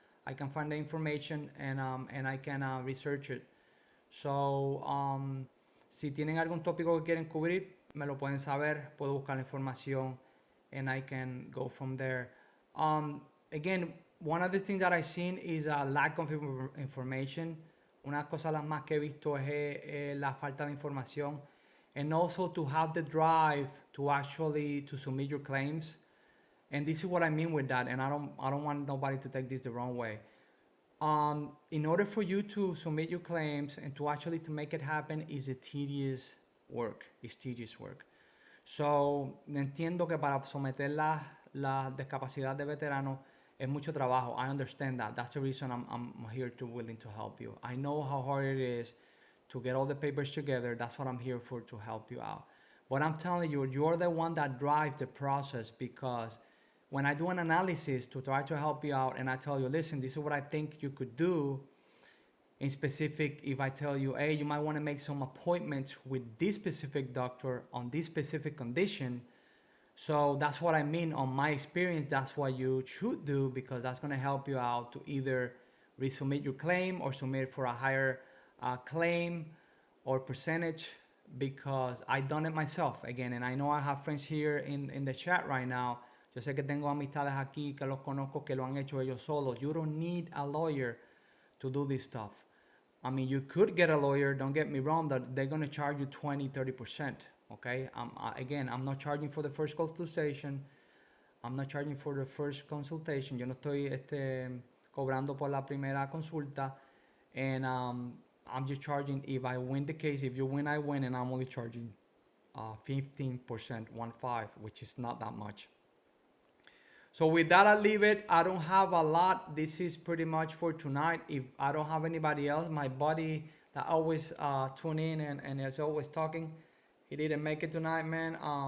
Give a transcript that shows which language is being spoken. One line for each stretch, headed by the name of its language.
English: I can find the information and I can research it.
Spanish: So, si tienen algún tópico que quieren cubrir, me lo pueden saber. Puedo buscar la información
English: and I can go from there. Again, one of the things that I've seen is a lack of information.
Spanish: Una cosa las más que he visto es la falta de información.
English: And also to have the drive to actually to submit your claims. And this is what I mean with that. And I don't want nobody to take this the wrong way. In order for you to submit your claims and to actually to make it happen is a tedious work. It's tedious work.
Spanish: So, entiendo que para someter la discapacidad de veterano es mucho trabajo.
English: I understand that. That's the reason I'm here to willing to help you. I know how hard it is to get all the papers together. That's what I'm here for, to help you out. But I'm telling you, you're the one that drives the process, because when I do an analysis to try to help you out and I tell you, listen, this is what I think you could do in specific, if I tell you, hey, you might want to make some appointments with this specific doctor on this specific condition. So that's what I mean. On my experience, that's what you should do, because that's going to help you out to either resubmit your claim or submit for a higher claim or percentage, because I've done it myself again. And I know I have friends here in the chat right now.
Spanish: Yo sé que tengo amistades aquí que los conozco que lo han hecho ellos solos.
English: You don't need a lawyer to do this stuff. I mean, you could get a lawyer, don't get me wrong, that they're going to charge you 20-30%. Okay? Again, I'm not charging for the first consultation. I'm not charging for the first consultation.
Spanish: Yo no estoy cobrando por la primera consulta.
English: And I'm just charging if I win the case. If you win, I win. And I'm only charging 15%, 15, which is not that much. So with that, I'll leave it. I don't have a lot. This is pretty much for tonight. If I don't have anybody else, my buddy that always tune in and is always talking, he didn't make it tonight, man.